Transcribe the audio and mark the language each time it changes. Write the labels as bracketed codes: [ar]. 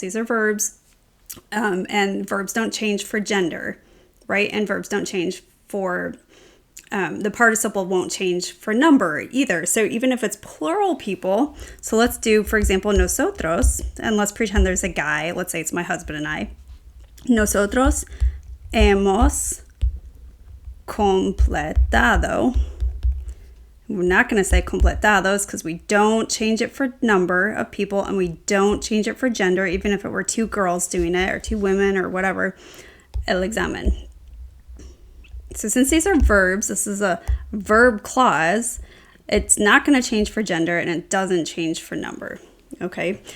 [en] These are verbs, and verbs don't change for gender, right? And verbs don't change for, the participle won't change for number either. So even if it's plural people, so let's do, for example, nosotros, and let's pretend there's a guy, let's say it's my husband and I. [es] Nosotros hemos completado. [en] We're not going to say completados because we don't change it for number of people and we don't change it for gender, even if it were two girls doing it or two women or whatever. [es] El examen. [en] So since these are verbs, this is a verb clause, it's not going to change for gender and it doesn't change for number. Okay.